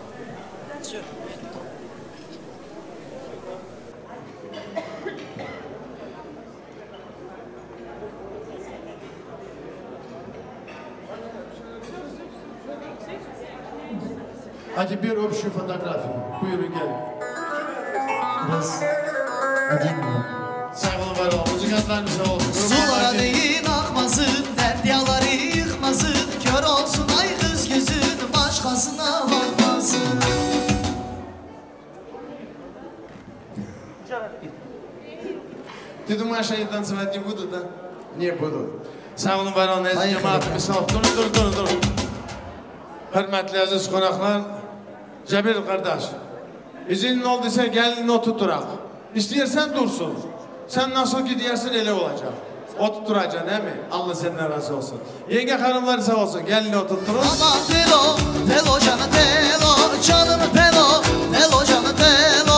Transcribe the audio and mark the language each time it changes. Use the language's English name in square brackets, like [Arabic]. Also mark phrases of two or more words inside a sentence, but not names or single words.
[Turkish] Hadi bir öpüşü fotoğrafı. Buyurun gelin. Biraz edeyim mi? Sağ olun, var olun. Müzikantlarınız sağ olsun. Sulara değin akmasın, dert yaları yıkmasın. Kör olsun ay kız gözün, başkasına bakmasın. [Russian] Ты думаешь, они танцевать не будут, да? Не будут. [Turkish] Sağ olun, var olun. Aziz cemaatimiz sağ olun. Dur. Hürmetli aziz konaklar. Cebir kardeş. İzin olduysa gelin oturturak. İstiyorsan dursun. Sen nasıl gidiyorsun öyle olacak. Oturturacaksın değil mi? Allah senden razı olsun. Yenge hanımlar sağ olsun. Gelin oturturun. Aman telo canı telo, canım telo canı telo.